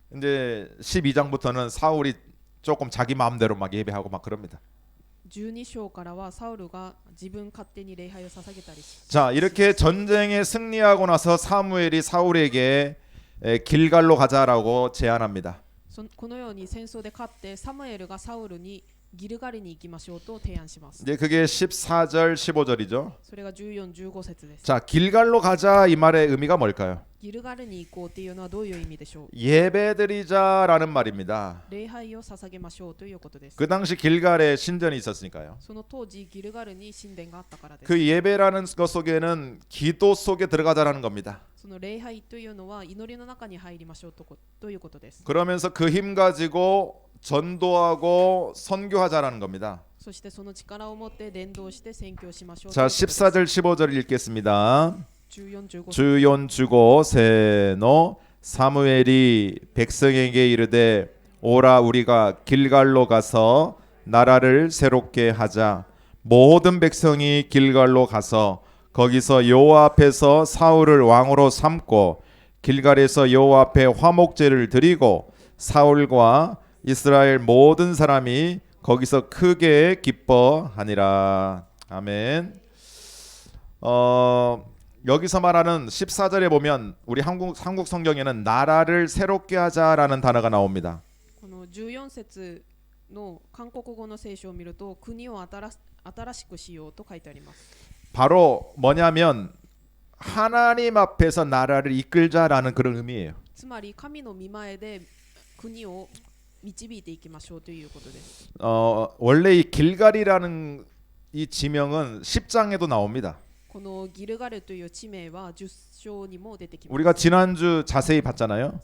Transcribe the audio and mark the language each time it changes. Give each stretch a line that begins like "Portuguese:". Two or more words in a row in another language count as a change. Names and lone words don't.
Korean: 이제 12장부터는 사울이 조금 자기 마음대로 막 예배하고 막 그럽니다.
Japanese: 12 章からはサウルが自分勝手に礼拝を捧げたりし、
Korean: 자, 이렇게 전쟁에 승리하고 나서 사무엘이 사울에게 길갈로 가자라고 제안합니다.
Japanese: このように戦争で勝ってサムエルがサウルにギルガルに行きましょうと提案します。
Korean: 이제 그게 14절, 15절이죠.
Japanese: それが14、15節です。
Korean: 자, 길갈로 가자 이 말의 의미가 뭘까요?
Japanese: ギルガルに行こうというのはどういう意味でしょう。
Korean: 예배드리자라는 말입니다.
Japanese: 礼拝を捧げましょうということです。
Korean: 그 당시 길갈에 신전이 있었으니까요.
Japanese: その当時ギルガルに神殿があったからです。
Korean: 그 예배라는 것 속에는 기도 속에 들어가자라는 겁니다.
Japanese: その礼拝というのは祈りの中に入りましょうということです。
Korean: 그러면서 그 힘 가지고 전도하고 선교하자라는 겁니다.
Japanese: そしてその力を持って伝道して宣教しましょう。
Korean: 자, 14절 15절 읽겠습니다.
Japanese: 14、15節。じゅうよん じゅうご せーの
Korean: 사무엘이 백성에게 이르되 오라 우리가 길갈로 가서 나라를 새롭게 하자. 모든 백성이 길갈로 가서 거기서 여호와 앞에서 사울을 왕으로 삼고 길갈에서 여호와 앞에 화목제를 드리고 사울과 이스라엘 모든 사람이 거기서 크게 기뻐하니라. 아멘. 여기서 말하는 14절에 보면 우리 한국 성경에는 나라를 새롭게 하자라는 단어가 나옵니다.
Japanese: この14節の韓国語の聖書を見ると国を新しくしようと書いてあります。
Korean: 바로 뭐냐면 하나님 앞에서 나라를 이끌자라는 그런 의미예요.
Japanese: つまり神の御前で国を導いていきましょうということです。
Korean: 원래 이 길갈이라는 이 지명은 10장에도 나옵니다.
Japanese: このギルガルという地名は10章にも出てきます。
Korean: 우리가 지난주 자세히 봤잖아요.